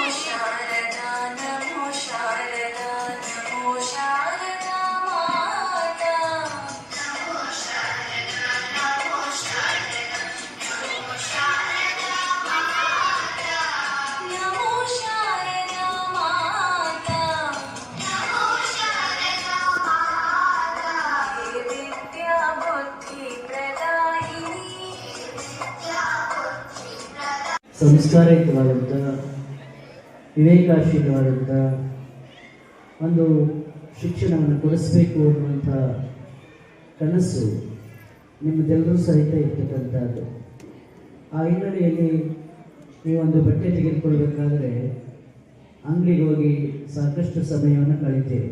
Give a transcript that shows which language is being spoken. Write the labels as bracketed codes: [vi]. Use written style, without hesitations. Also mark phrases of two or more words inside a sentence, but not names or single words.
[hi] शारदा नमो शारदा नमो शारदा माता नमो शारदा नमो शारदा नमो शारदा माता नमो शारदा माता नमो शारदा माता हे विद्या बुद्धि प्रदायिनी विद्या बुद्धि प्रदायिनी [kn] ಸಂಸ್ಕಾರಯುತವಾದಂಥ ವಿವೇಕಾಶೀಲವಾದಂಥ ಒಂದು ಶಿಕ್ಷಣವನ್ನು ಕೊಡಿಸಬೇಕು ಅನ್ನುವಂಥ ಕನಸು ನಿಮ್ಮದೆಲ್ಲರೂ ಸಹಿತ ಇರ್ತಕ್ಕಂಥದ್ದು. ಆ ಹಿನ್ನೆಲೆಯಲ್ಲಿ ನೀವೊಂದು ಬಟ್ಟೆ ತೆಗೆದುಕೊಳ್ಬೇಕಾದ್ರೆ ಅಂಗಡಿಗೆ ಹೋಗಿ ಸಾಕಷ್ಟು ಸಮಯವನ್ನು ಕಳೀತೀರಿ.